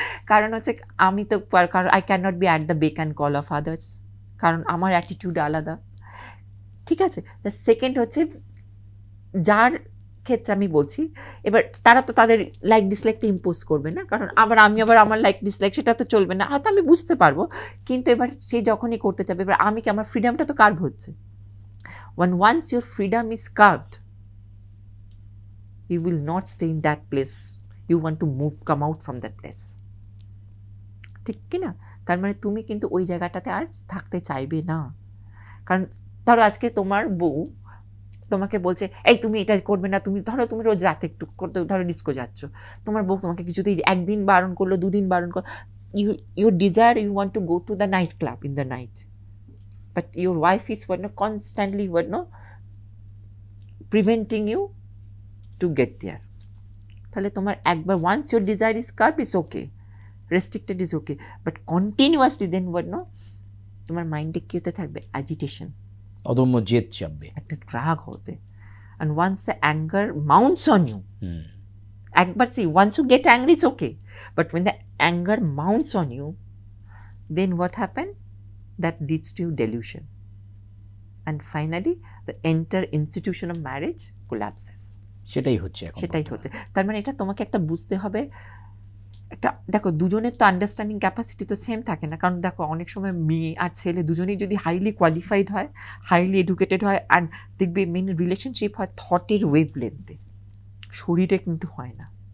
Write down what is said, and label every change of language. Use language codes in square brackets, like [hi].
[bn] কারণ হচ্ছে আমি তো, কারণ [en] I can not be at the beck and call of others, [bn] কারণ আমার অ্যাটিটিউড আলাদা। ঠিক আছে। সেকেন্ড হচ্ছে যার ক্ষেত্রে আমি বলছি, এবার তারা তো তাদের লাইক ডিসলাইক তো ইম্পোজ করবে না, কারণ আমি আমার লাইক ডিসলাইক সেটা তো চলবে না, হয়তো আমি বুঝতে পারবো, কিন্তু এবার সে যখনই করতে চাবে, এবার আমি কি, আমার ফ্রিডমটা তো কার্ভ হচ্ছে। [en] once your freedom is curbed, you will not stay in that place, you want to come out from that place, [bn] ঠিক কি না? তার মানে তুমি কিন্তু ওই জায়গাটাতে আর থাকতে চাইবে না। কারণ ধরো আজকে তোমার বউ তোমাকে বলছে এই তুমি এটা করবে না, তুমি ধরো তুমি রোজ রাতে একটু করতে, ধরো ডিস্কো যাচ্ছ, তোমার বউ তোমাকে কিছুতেই একদিন বারণ করলো, দুদিন বারণ করলো, [en] you desire, you want to go to the night club in the night, but your wife is constantly preventing you to get there. [bn] তাহলে তোমার একবার [en] once your desire is curbed, is okay, restricted is okay, but continuously then [bn] তোমার মাইন্ডে কি হতে থাকবে, [en] agitation, [bn] অদম্য জেদ চাপবে, একটা রাগ হবে। [en] and once the anger mounts on you, একবার see, once you get angry it's okay, but when the anger mounts on you, then what happen, that leads to delusion, and finally the entire institution of marriage collapses. [bn] সেটাই হচ্ছে এখন। সেটাই হচ্ছে। তার মানে এটা তোমাকে একটা বুঝতে হবে, একটা দেখো দুজনের তো আন্ডারস্ট্যান্ডিং ক্যাপাসিটি তো সেম থাকে না, কারণ দেখো অনেক সময় মেয়ে আর ছেলে দুজনেই যদি হাইলি কোয়ালিফাইড হয়, হাইলি এডুকেটেড হয়, অ্যান্ড দেখবে মেন রিলেশনশিপ হয় থটের ওয়েভ লেন্থে, শরীরে কিন্তু হয় না।